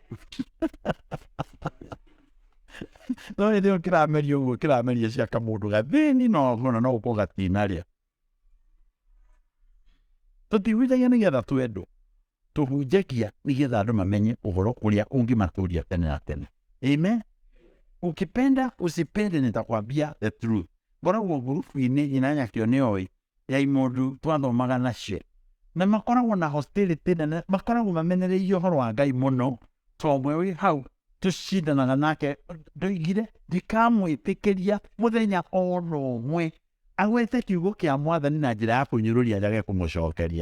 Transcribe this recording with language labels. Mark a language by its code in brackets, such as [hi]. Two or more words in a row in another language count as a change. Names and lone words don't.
[ki] No rĩrĩa kĩrameria ũguo kĩrameria ciaka mũndũ gathĩni no gũkorwo gatinarĩa. Tũtihunjagia nĩgetha twendwo tũhunjagia nĩgetha andũ mamenye ũhoro kũrĩa ũngĩmatũria tene na tene. [sw] Amen. Ukipenda usipende nitakwambia [en] the truth. [ki] Ngoragwo ngurubu-inĩ nyina nyakĩo nĩoĩ ya imũndũ twathomaga nacio na makoragwo na hostility nene makoragwo mamenereirie ũhoro wa Ngai mũno tomwe wĩ hau tũcindanaga nake ndoigire ndikamwĩtĩkĩria mũthenya ona ũmwe agwete kiugo kĩa Mwathani na njĩra ya kũnyũrũria njage kũmũcokeria.